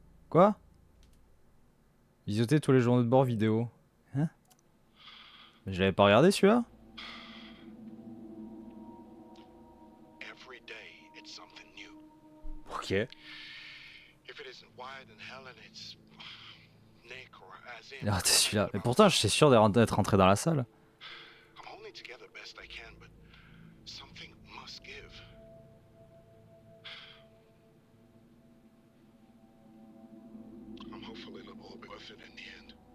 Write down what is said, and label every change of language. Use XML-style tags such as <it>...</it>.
<fr>Quoi? Visioter tous les journaux de bord vidéo. Hein? Mais je l'avais pas regardé celui-là?</fr> <en>Every day it's something new. Ok. If it isn't Wyatt and Helen, it's Nick or Azim.</en> <fr>Il a raté celui-là. Mais pourtant, je suis sûr d'être rentré dans la salle.</fr> <en>I'm holding together best I can, but something must give. I'm hopeful it'll all be worth it in the end.</en>